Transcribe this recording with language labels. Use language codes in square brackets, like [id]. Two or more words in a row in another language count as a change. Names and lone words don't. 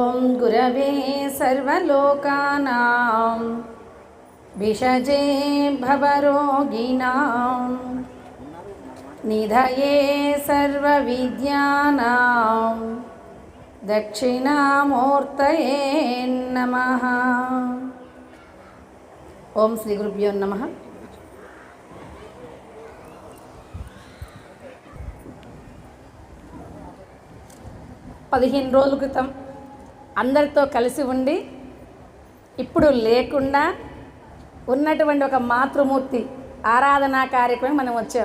[sa] गुरवे सर्वलोकानां विषजे भवरोगिणां निधये सर्वविद्यानां दक्षिणामूर्तये नमः। ओम श्री गुरुभ्यो नमः। [te] పదిహేను రోజుల క్రితం అందరితో కలిసి ఉండి ఇప్పుడు లేకుండా ఉన్నటువంటి ఒక మాతృమూర్తి ఆరాధనా కార్యక్రమం మనం వచ్చాం.